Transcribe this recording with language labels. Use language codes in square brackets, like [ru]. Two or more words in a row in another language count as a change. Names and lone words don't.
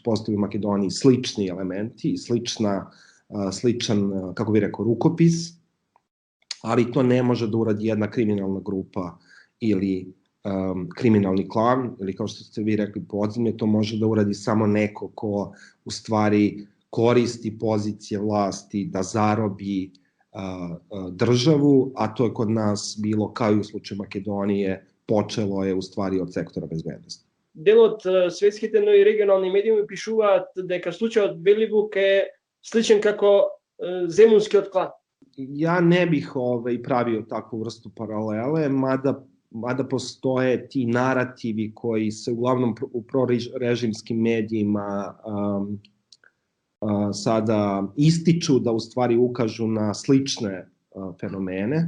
[sr] postoji u Makedoniji, slični elementi i sličan, kako bih rekao, rukopis, ali to ne može da uradi jedna kriminalna grupa ili kriminalni klan, ili kao što ste vi rekli podzemlje, to može da uradi samo neko ko u stvari koristi pozicije vlasti da zarobi državu, a to je kod nas bilo, kao i u slučaju Makedonije, počelo je u stvari od sektora bezbednosti. [mk] Дел од светските, но и регионални медиуми пишуваат дека случајот Беливук е сличен како земунскиот клан. [sr] Ja ne bih pravio takvu vrstu paralele, mada postoje ti narativi koji se uglavnom u prorežimskim medijima sada ističu da u stvari ukažu na slične fenomene.